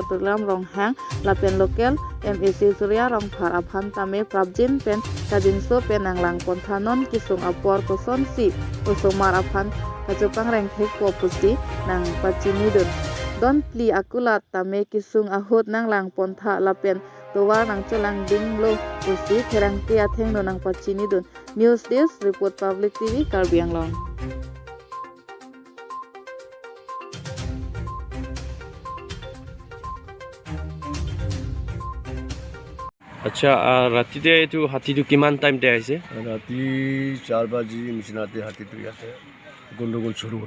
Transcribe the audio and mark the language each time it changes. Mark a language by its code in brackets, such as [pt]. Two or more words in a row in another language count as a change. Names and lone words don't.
[mjw] Tulam Rong Hang Lapen Local MAC Surya Rong Phar Aphan Tame Prabjin Pen Kadinso Pen Nanglang Ponthanon Kisung Apor Koson Si Usomar Aphan Kajopang Reng Thek Popusi Nang Pachinidun Don Pli Akulat Tame Kisung Ahut Nanglang Pontha Lapen Towar Nang Cholang Ding Lo Usi Therang Tia Theng No Nang Pachinidun [en] News Desk Report [mjw] Public TV Karbi Anglong. [as] আচ্ছা ৰাতিতে এইটো হাতীটো কিমান টাইমতে আহিছে ৰাতি 4 বাজি নিচিনাতে হাতীটো ইয়াতে গণ্ডগোল শুরু হ'ব